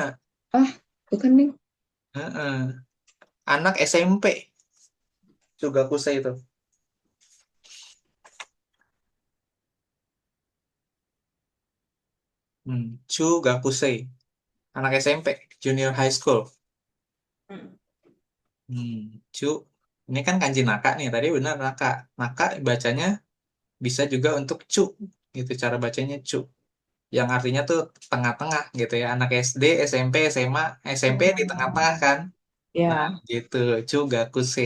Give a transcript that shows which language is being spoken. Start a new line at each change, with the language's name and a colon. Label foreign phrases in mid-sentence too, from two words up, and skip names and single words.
Indonesian: Ah, bukan nih. Heeh. Anak SMP, Chugakusei itu. Chugakusei, anak SMP,
English: junior high school. Hmm.
Indonesian: Hmm, Chu, ini kan kanji naka nih, tadi benar naka. Naka bacanya bisa juga untuk cu, gitu cara bacanya cu. Yang artinya tuh tengah-tengah gitu ya. Anak SD, SMP, SMA, SMP di tengah-tengah Oh, kan. Nah, ya, gitu, Chugakusei.